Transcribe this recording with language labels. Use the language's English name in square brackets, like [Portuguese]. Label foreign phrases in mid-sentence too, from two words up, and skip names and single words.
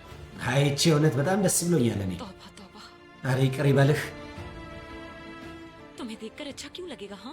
[Amharic] አይቼ እውነት በጣም ደስ ብሎኛል። እኔ [Hindi] तौबा तौबा, [Amharic] ኧረ ይቅር ይበልህ። [Hindi] तुम्हें देखकर अच्छा क्यों लगेगा? हाँ,